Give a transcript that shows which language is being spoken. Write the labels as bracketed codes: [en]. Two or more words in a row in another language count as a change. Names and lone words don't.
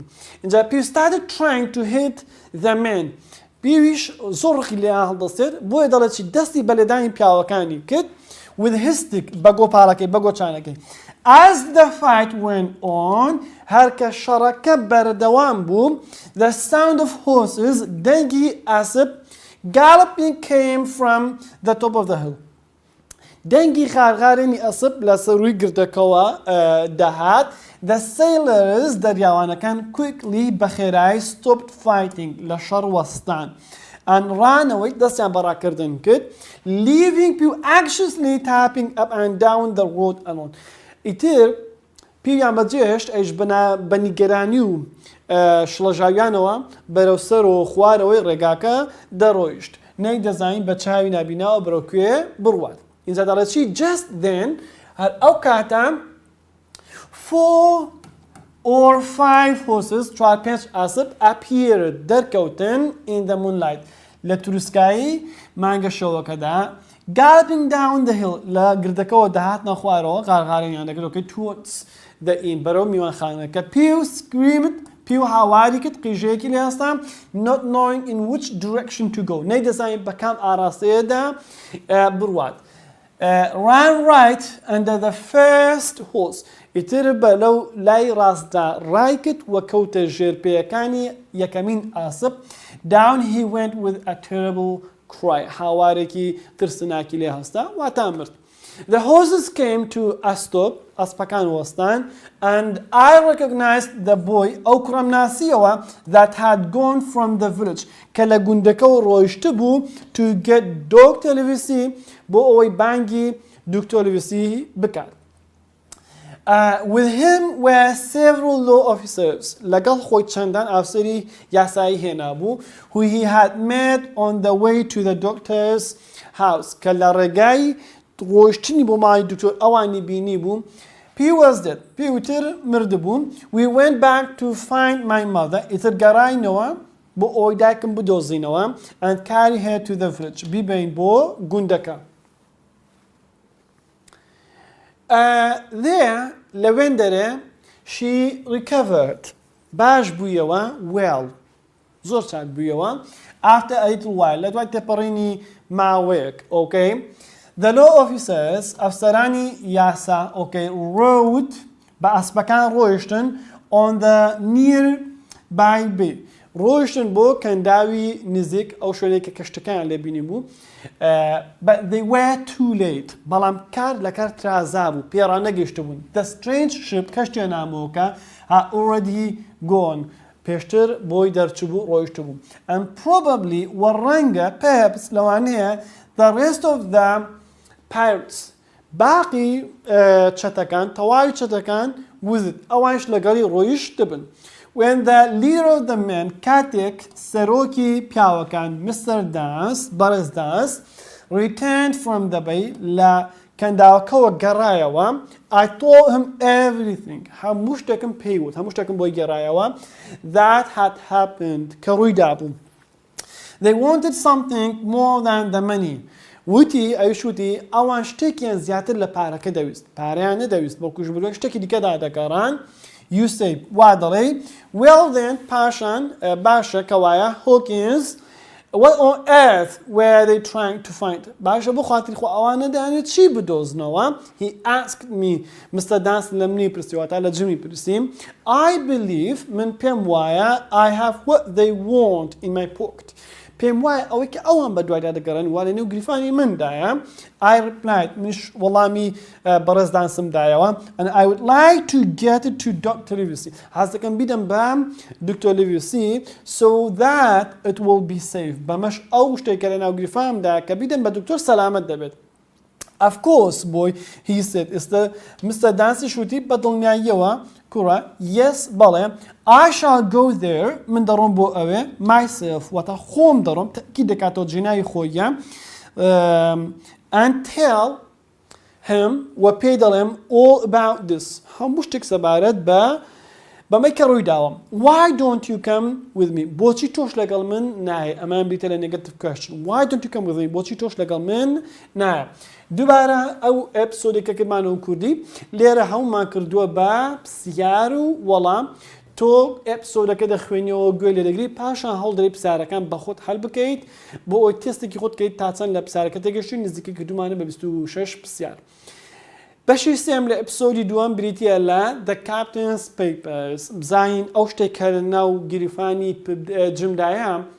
[ckb] اینجا پیو [en] started trying to hit the man [ckb] پیویش زۆر ڕقی لێیان هەڵدەستێت بۆیە دەڵێت چی دەستی بە لێدانی پیاوەکانی کرد [en] with his stick [ckb] بە گۆپارەکەی بە گۆچانەکەی. [en] as the fight went on [ckb] هەرکە شەڕەکە بەردەوام بوو [en] the sound of horses [ckb] دەنگی ئاسب [en] galloping came from the top of the hill [ckb] دەنگی خارغارێنی ئەسب لە سەرووی گردەکەوە دەهات. [en] the sailors دەریاوانەکان quickly بەخێرایی stopped fighting [ckb] لە شەڕ وەستان [en] and ran away [ckb] دەستیان بەڕاکردن کرد [en] leaving people anxiously tapping up and down the road alone. [ckb] ئیتر پیویان بەجێشت ئەیش بە نیگەرانی و شڵەژاویانەوە بەرەو سەر و خوارەوەی ڕێگاکە دەڕۆیشت نەی دەزانین بە چاوی نابیناوە بەرەو کوێ بڕوات. اینجا دەڵێت چی [en] just then [ckb] هەر ئەو کاتە [en] 4 or 5 horses [ckb] 4-5 ئاسب appeared دەرکەوتن [en] in the moonlight [ckb] لە توروسکایی مانگە شەوەکەدا [en] galloping down the hill [ckb] لە گردەکەەوە دەهاتنە خوارەوە غارغارێنیان دەکرد [en] towards the inn [ckb] بەرەو میوانخانەکە. پیو screamed پیو هاواری کرد قیژەیەکی لێ هەستا [en] not knowing in which direction to go [ckb] نەی دەزانین بە کام ئاراستەیەدا بڕوات. [en] ran right under the first horse [ckb] ئیتر بە لەو لای ڕاستدا ڕای کرد وە کەوتە ژێرپێیەکانی یەکەمین ئاسب [en] down he went with a terrible cry [ckb] هاوارێکی ترسناکی لێ هەستا واتە مرد. [en] the horses came to a stop [ckb] ئەسپەکان وەستان [en] and I recognized the boy [ckb] ئەو کوڕەم ناسیەوە [en] that had gone from the village [ckb] کە لە گوندەکەەوە ڕۆیشتە بوو [en] to get dog television [ckb] بۆ ئەوەی بانگی دوکتۆلڤیسی بکات. [en] with him were several law officers [ckb] لەگەڵ خۆی چەندان ئافسەری یاسایی هێنا بوو [en] who he had met on the way to the doctor's house [ckb] کە لە ڕێگای ڕۆیشتنی بۆ مای دکتۆر ئەوانی بینی بوو. [en] he was dead [ckb] پیوتر مرد بوو. [en] we went back to find my mother [ckb] ئیتر گەڕاینەوە بۆ ئەوەی دایکم بدۆزینەوە [en] and carry her to the village [ckb] بیبین بۆ گوندەکە. [en] there لەوێندەرێ she recovered [ckb] باش بوویەوە [en] well [ckb] زۆر چاک بوویەوە [en] after a little [ckb] while لە دوای تێپەڕینی ماوەیەک [en] the law officers [ckb] ئەفسەرانی یاسا rode بە ئەسپەکان ڕۆیشتن [en] on the nearby bay [ckb] ڕۆیشتن بۆ کەنداوی نزیک ئەو شوێنێک کە کەشتەکان لێبینی بوو [en] but they were too late [ckb] بەڵام کار لە کار ترازا بوو پێڕا نەگەیشتە بوون. [en] the strange ship [ckb] کەشتێ نامەوەکە [en] had already gone [ckb] پێشتر بۆی دەرچبوو ڕۆیشتە بوو [en] and probably [ckb] وەڕەنگە perhaps لەوانەیە [en] the rest of the pirates [ckb] باقی چەتەکان تەواوی چەتەکان وزت ئەوانش لەگەڵی ڕۆیشت دەبن. [en] when the leader of the men [ckb] کاتێک سەرۆکی پیاوەکان [en] Mr. [ckb] Dance بەرز داس [en] returned from the bay [ckb] لە کەنداوەکەوە گەڕایەوە [en] I told him everything [ckb] هەموو شتێکم پێیوت هەموو شتێکم بۆی گەڕایەوە [en] that had happened [ckb] کە ڕوویدا بوو [en] they wanted something more than the money [ckb] وتی ئەویش وتی ئەوان شتێکیان زیاتر لە پارەکە دەویست پارەیان نەدەویست بۆ کوژبرۆک شتێکی دیکەدا دەگەڕان [en] you say [ckb] وا دەڵێ [en] well then [ckb] پاشان باشە کەوایە Hawkins [en] what on earth were they trying to find [ckb] باشە بۆ خاتری خۆ ئەوانە دەیانێت چی بدۆزنەوە [en] he asked me [ckb] Mr. Dance لە منی پرسیوە تا لە جمی پرسیم [en] I believe [ckb] من پێم وایە [en] I have what they want in my pocket [ckb] پێم وایە ئەوەی کە ئەوان بە دوایدا دەگەڕن وا لە نێو گریفانی مندایە [en] I replied [ckb] منش وەڵامی بەڕێزدانسمدایەوە [en] and I would like to get it to Dr. [ckb] Livesey حەز دەکەم بیدەم بە دکتۆر Livesey [en] so that it will be safe [ckb] بەمەش ئەو شتێکە لە ناو گریفامدا کە بیدەم بە دکتۆر سەلامەت دەبێت [en] Of course, boy, he said. [ckb] Mr. Dancy شوتی بە دڵنیاییەوە کوڕە yes بەڵێ [en] I shall go there [ckb] من دەڕۆم بۆ ئەوێ myself واتە خۆم دەڕۆم تەکی دەکاتەوە جینایی خۆیە [en] and tell him [ckb] و پێی دەڵێم [en] all about this [ckb] هەموو شتێک سەبارەت بەمەی کە ڕووی داوە why don't you come with me بۆچی تۆش لەگەڵ من نایە ئەمان بریتە لە [en] negative question why don't you come with me [ckb] بۆچی تۆش لەگەڵ من نایە دووبارە ئەو ئەپسۆدێکە کردمانەوە کوردی لێرە هەومان کردووە بە پرسیار و وەڵام تۆ ئەپسۆدەکە دەخوێنیەوە گوێ لێ دەگری پاشان هەڵدەری پرسیارەکان بە خۆت هەڵ بکەیت بۆ ئەوی تێستێکی خۆت بکەیت تا چەند لە پرسیارەکە تێگەشتی نزیکەی کردومانە بە 26 پرسیار بەشی سێم لە ئەپسۆدی دووەم بریتیە لە The Captain's Papers بزانین ئەو شتێک کە لە ناو گریفانی جمدایە